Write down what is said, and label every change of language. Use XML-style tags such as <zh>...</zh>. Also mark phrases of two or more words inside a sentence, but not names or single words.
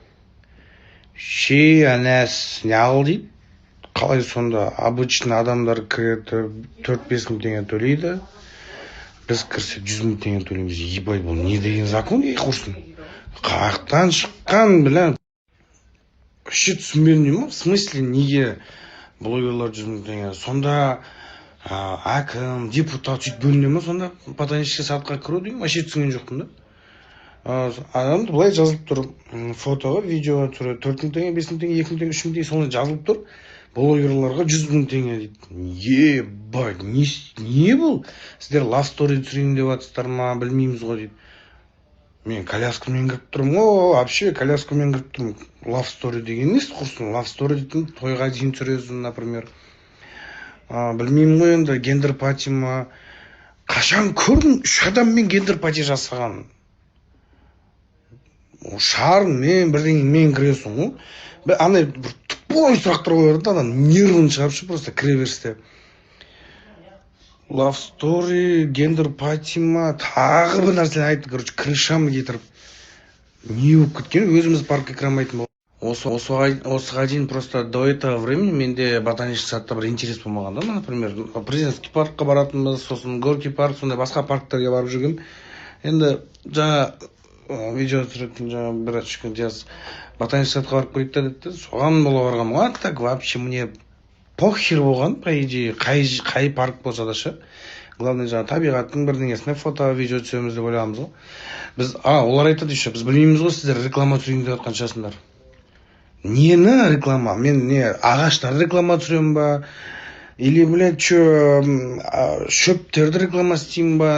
<kk>Әнәс неғыл дейді. Қалай сонда обычный адамдар кіреді 4-5 000 теңге төлейді. Біз кірсек 100 000 теңге төлейміз. Ебай, бұл не деген закон құрсын? Қаяқтан шыққан, білем. Вообще түсінбедім деймін.</kk> <ru>В смысле,</ru> <kk>неге блогерлар 100 000 теңге? Сонда әкім, депутат сөйтіп бөліне ме? Сонда</kk> <ru>ботанический садқа</ru> <kk>кіру деймін. Вообще түсінген жоқпын да. Адам былай жазылып тұр. Фотоға, видеоға түсіреді. 4 000 теңге, 5 000 теңге, 2 000 теңге, 3 000 теңге солай жазылып тұр. Блогерларға 100 000 теңге дейді. Ебай, не бұл? Сіздер</kk> <en>love story</en> <kk>түсірейін деп жатсыздар ма, білмейміз ғой дейді. Мен коляскамен кіріп тұрмын. Вообще коляскамен кіріп тұрмын.</kk> <en>Love story</en> <kk>деген несі құрсын?</kk> <en>Love story</en> <kk>дейтін тойға дейін түсіресің, например. Білмеймін ғой енді,</kk> <en>gender party</en> <kk>ма. Қашан көрдім 3 адаммен</kk> <en>gender party</en> <kk>жасаған? Шарың мен бірдеңемен кіресің ғой. Андай бір тупой сұрақтар қойды, адам нервын шығарып просто кіре берісте.</kk> <en>Love story, gender party</en> <kk>ма, тағы бір нәрсе айтты, короче, крышамды кетіріп. Не болып кеткен, өзіміз паркке кірамайтын болды. Осыға дейін</kk> <ru>просто до этого времени</ru> <kk>менде</kk> <ru>ботанический садта</ru> <kk>бір интерес болмаған да, например, президентский паркқа баратынбыз, сосын горький парк, сондай басқа парктерге барып жүргем. Енді жаңа видео түсіретін жаңа бір күн жаз</kk> <ru>ботанический садқа</ru> <kk>барып көрейік деді. Соған бола барғам.</kk> <ru>А так вообще мне похер болған, по идее,</ru> <kk>қай парк болса да ше. Главное жаңа табиғаттың бірдеңесіне фото, видео түсіреміз деп ойлағанбыз ғой. Біз, олар айтады еще, біз білмейміз ғой, сіздер реклама түсірейін деп жатқан шығарсыңдар. Нені реклама? Мен не ағаштар реклама түсіремін ба?</kk> <ru>Или, блядь,</ru> <kk>шөптерді реклама істеймін ба?</kk>